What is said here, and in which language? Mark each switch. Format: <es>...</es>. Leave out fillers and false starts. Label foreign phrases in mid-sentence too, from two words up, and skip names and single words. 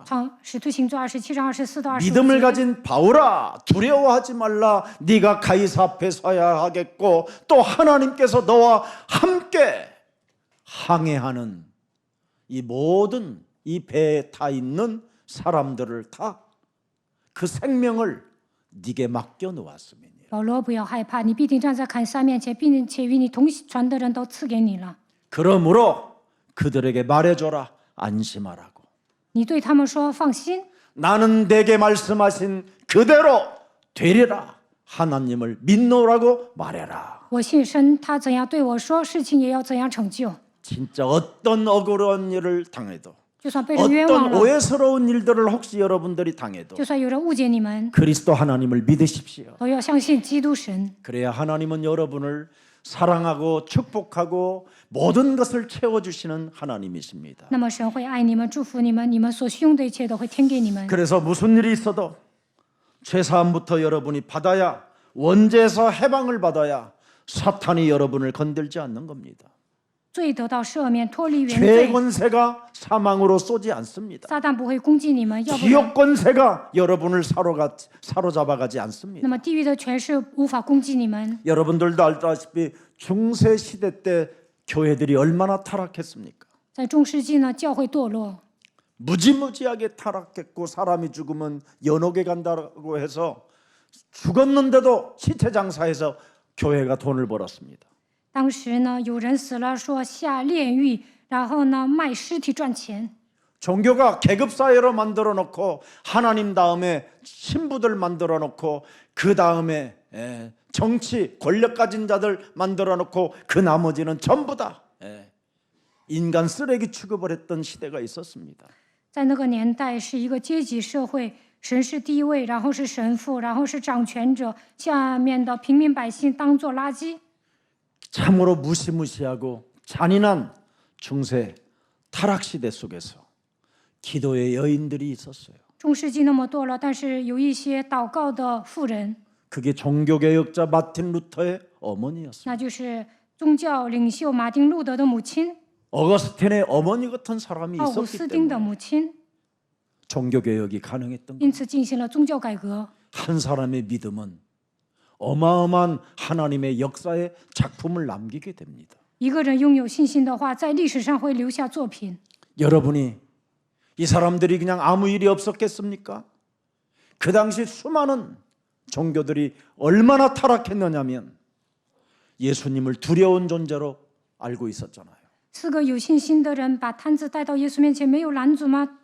<zh>使徒行传27章24到</zh> <ko>믿음을</ko> <zh>25节，</zh> <ko>가진 바울아 두려워하지 말라. 네가 가이사 앞에 서야 하겠고 또 하나님께서 너와 함께 항해하는 이 모든 이 배에 타 있는 사람들을 다 그 생명을 네게 맡겨 놓았음이니.</ko> <zh>保罗不要害怕，你必定站在凯撒面前，并且与你同船的人都赐给你了。</zh> <ko>그러므로 그들에게 말해줘라. 안심하라고.</ko> <zh>你对他们说放心，</zh> <ko>나는 내게 말씀하신 그대로 되리라. 하나님을 믿노라고 말해라.</ko> <zh>我信神，他怎样对我说，事情也要怎样成就。</zh> <ko>진짜 어떤 억울한 일을 당해도</ko> <zh>就算被人冤枉</zh> <ko>어떤</ko> <zh>了，</zh> <ko>오해스러운 일들을 혹시 여러분들이 당해도</ko> <zh>就算有人误解你们，</zh> <ko>그리스도 하나님을 믿으십시오.</ko> <zh>都要相信基督神。</zh> <ko>그래야 하나님은 여러분을 사랑하고 축복하고 모든 것을 채워주시는 하나님이십니다.</ko> <zh>那么神会爱你们，祝福你们，你们所需用的一切都会添给你们。</zh> <ko>그래서 무슨 일이 있어도 죄사함부터 여러분이 받아야 원죄에서 해방을 받아야 사탄이 여러분을 건들지 않는 겁니다.</ko> <zh>罪得到赦免，脱离原</zh> <ko>죄</ko> <zh>罪，</zh> <ko>권세가 사망으로 쏘지 않습니다.</ko> <zh>撒旦不会攻击你们，要不然，</zh> <ko>지옥 권세가 여러분을 사로잡아가지 않습니다.</ko> <zh>那么地狱的权势无法攻击你们。</zh> <ko>여러분들도 알다시피 중세 시대 때 교회들이 얼마나 타락했습니까?</ko> <zh>在中世纪呢，教会堕落，</zh> <ko>무지무지하게 타락했고 사람이 죽으면 연옥에 간다고 해서 죽었는데도 시체 장사해서 교회가 돈을 벌었습니다.</ko> <zh>当时呢，有人死了，说下炼狱，然后呢卖尸体赚钱。</zh> <ko>종교가 계급 사회로 만들어 놓고 하나님 다음에 신부들 만들어 놓고 그 다음에 정치 권력 가진 자들 만들어 놓고 그 나머지는 전부 다 인간 쓰레기 취급을 했던 시대가 있었습니다.</ko> <zh>在那个年代是一个阶级社会，神是第一位，然后是神父，然后是掌权者，下面的平民百姓当作垃圾。</zh> <ko>참으로 무시무시하고 잔인한 중세 타락 시대 속에서 기도의 여인들이 있었어요.</ko> <zh>中世纪那么堕落，但是有一些祷告的妇人，</zh> <ko>그게 종교개혁자 마틴 루터의 어머니였어요.</ko> <zh>那就是宗教领袖马丁路德的母亲，</zh> <ko>어거스틴의 어머니 같은 사람이</ko> <zh>奥古</zh> <ko>있었기</ko> <zh>斯丁的</zh> <ko>때문에</ko> <zh>母亲，</zh> <ko>종교개혁이 가능했던 거예요.</ko> <zh>因此进行了宗教改革。</zh> <ko>한 사람의 믿음은 어마어마한 하나님의 역사의 작품을 남기게 됩니다.</ko> <zh>一个人拥有信心的话，在历史上会留下作品。</zh> <ko>여러분이 이 사람들이 그냥 아무 일이 없었겠습니까? 그 당시 수많은 종교들이 얼마나 타락했느냐면 예수님을 두려운 존재로 알고 있었잖아요.</ko> <zh>四个有信心的人把摊子带到耶稣面前，没有拦阻吗？</zh>